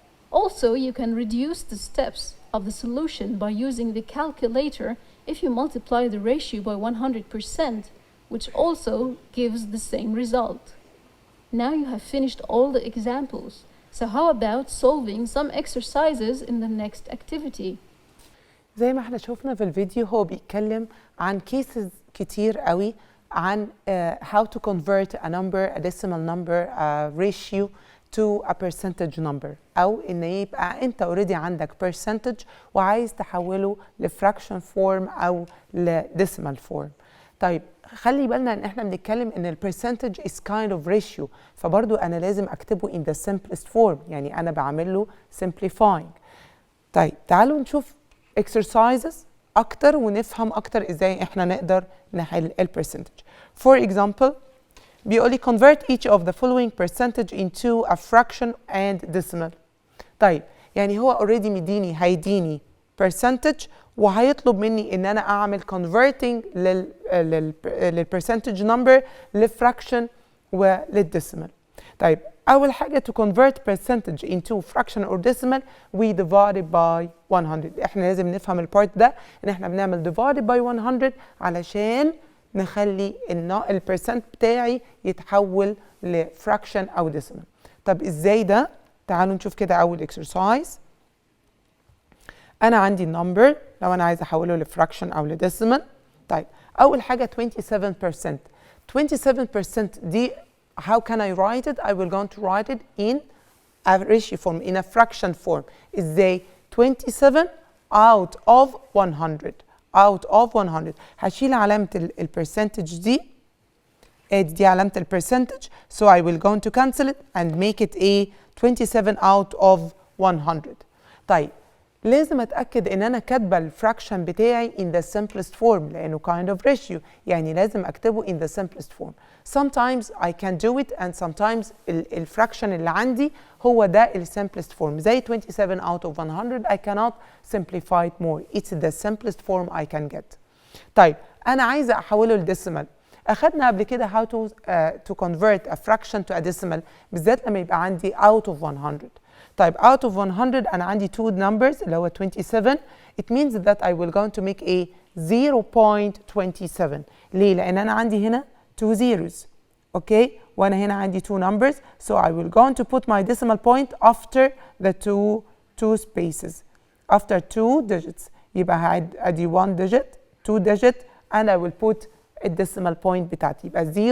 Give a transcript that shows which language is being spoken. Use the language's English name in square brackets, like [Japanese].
[English] Also, you can reduce the steps of the solution by using the calculator if you multiply the ratio by 100%, which also gives the same result. Now you have finished all the examples. So how about solving some exercises in the next activity? [Arabic] زي ما احنا شفنا في الفيديو هو بيتكلم عن cases كتير قوي عن [English] how to convert a number, a decimal number, a ratio to a percentage number، [Arabic] أو إن يبقى أنت already عندك percentage وعايز تحوله لفراكشن فورم أو لديسيمال فورم. طيب خلي بالنا إن إحنا بنتكلم إن البرسنتج [English] is kind of ratio، [Arabic] فبرضو أنا لازم أكتبه [English] in the simplest form، [Arabic] يعني أنا بعمل له simplifying. طيب تعالوا نشوف exercises أكتر ونفهم أكتر إزاي إحنا نقدر نحل البرسنتج. [English] For example بيقولي convert each of the following percentage into a fraction and decimal. [Arabic] طيب يعني هو already هيديني percentage وهيطلب مني ان انا اعمل converting للpercentage number لفراكشن وللديسيمال. طيب اول حاجه [English] to convert percentage into fraction or decimal we divide it by 100. [Arabic] احنا لازم نفهم البارت ده ان احنا بنعمل [English] divide by 100 [Arabic] علشان نخلي البرسنت بتاعي يتحول لفراكشن او ديسيمال. طب ازاي ده؟ تعالوا نشوف كده اول اكسرسايز. انا عندي النمبر لو انا عايزه احوله لفراكشن او لديسيمال. طيب اول حاجه 27%. [English] 27% دي how can I write it? I will going to write it in a ratio form, in a fraction form. [Arabic] ازاي؟ 27 out of 100. [English] out of 100 [Arabic] هشيل علامة البرسنتج دي، دي علامة البرسنتج، [English] so I will going to cancel it and make it a 27 out of 100. [Arabic] طيب لازم اتأكد ان انا كاتبة الفراكشن بتاعي [English] in the simplest form [Arabic] لانه kind of ratio، يعني لازم اكتبه in the simplest form. [English] sometimes I can do it and sometimes [Arabic] الفراكشن اللي عندي هو ده ال [English] simplest form زي 27 out of 100 I cannot simplify it more. It's the simplest form I can get. [Arabic] طيب أنا عايزة أحوله لديسيمال. أخدنا قبل كده [English] how to convert a fraction to a decimal [Arabic] بالذات لما يبقى عندي out of 100. طيب out of 100 أنا عندي two numbers اللي هو 27. [English] It means that I will going to make a 0.27. [Arabic] ليه؟ لأن أنا عندي هنا two zeros. [English] Okay, وانا هنا عندي two numbers, so I will going to put my decimal point after the two spaces, after two digits. يبقى ادي one digit, two digit, and I will put a decimal point بتاعتي. يبقى